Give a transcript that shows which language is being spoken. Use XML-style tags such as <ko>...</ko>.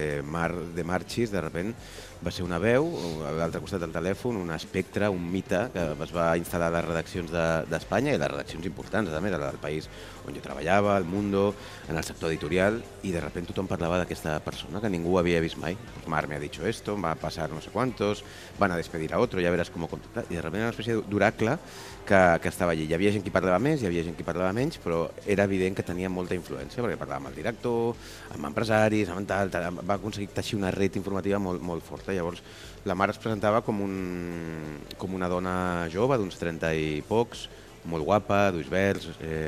<ca>Mar de Marchis, de sobte, va ser una veu, a l'altre costat del telèfon, un espectre, un mite que es va instal·lar a les redaccions d'Espanya i les redaccions importants, a més, a la del País on jo treballava, el Mundo, en el sector editorial, i de sobte tothom parlava d'aquesta persona que ningú havia vist mai.</ca> <es>Mar me ha dicho esto, va a pasar no sé cuántos, van a despedir a otro, ya verás cómo contactar.</es> <ca>I de sobte era una espècie d'oracle que estava allí. Hi havia gent que parlava més, hi havia gent que parlava menys, però era evident que tenia molta influència, perquè parlava amb el director, amb empresaris, amb tal, va aconseguir teixir una red informativa molt, molt forta. Llavors, la Mar es presentava com una dona jove, d'uns 30 i pocs, molt guapa, d'ulls verds, rosa...</ca>